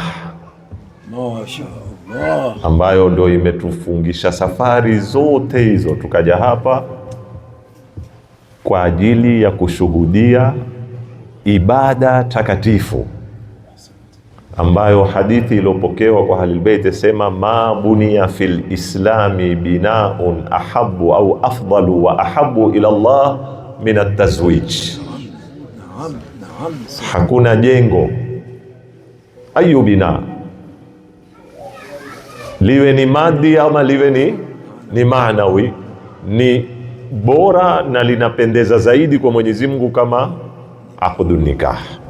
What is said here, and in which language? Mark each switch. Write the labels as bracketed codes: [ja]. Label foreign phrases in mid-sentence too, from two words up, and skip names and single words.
[sw] Mashaallah, ambayo ndio imetufungisha safari zote hizo tukaja hapa kwa ajili ya kushuhudia ibada takatifu, ambayo hadithi iliyopokewa kwa Ahlul Bait sema [ar] ما بني في الإسلام بناء أحب [sw] au [ar] أفضل وأحب إلى الله من التزويج. [sw] Hakuna jengo [ar] أي بناء, [sw] liwe ni madi ama liwe ni maanawi, ni bora na linapendeza zaidi kwa Mwenyezi Mungu kama [ar] عقد النكاح.